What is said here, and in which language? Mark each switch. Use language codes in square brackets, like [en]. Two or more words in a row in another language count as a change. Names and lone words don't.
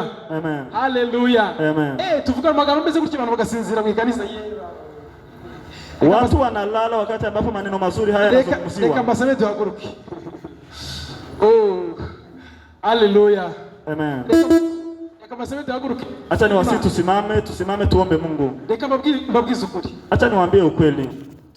[rw] Amen. Hallelujah. Amen. Tuvuga amagambo meze gutya abantu bagasinzira mu ikanisa yera. [sw] Watu wanalala wakati ambapo maneno mazuri haya yanazungumziwa. [rw] Reka mbasabe duhaguruke. Hallelujah. Amen. Reka mbasabe duhaguruke. [sw] Acha niwasihi tusimame tuombe Mungu. [rw] Reka mbabwize ukuri. [sw] Acha niwaambie ukweli.